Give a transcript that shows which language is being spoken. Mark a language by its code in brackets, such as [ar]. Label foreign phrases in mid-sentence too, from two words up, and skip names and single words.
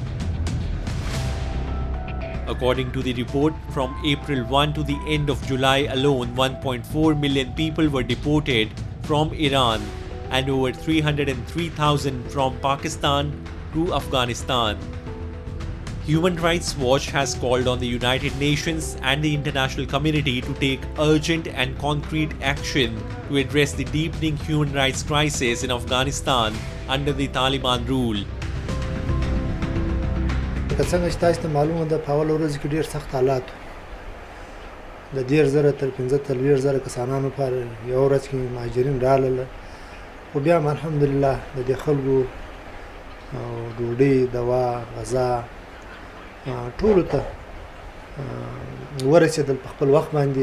[en] According to the report, from April 1 to the end of July alone, 1.4 million people were deported from Iran and over 303,000 from Pakistan to Afghanistan. Human Rights Watch has called on the United Nations and the international community to take urgent and concrete action to address the deepening human rights crisis in Afghanistan under the Taliban rule. [ps] که څنګه چې تاسو ته معلومه ده په اول ورځ کې ډیر سخت حالات د 10,000 تر 15,000 کسانانو پر یو ورځ کې مهاجرین راغلل، خو بیا هم الحمدلله د دې خلکو ډوډۍ، دوا، غذا ټولو ته ورسېدل په خپل وخت باندې.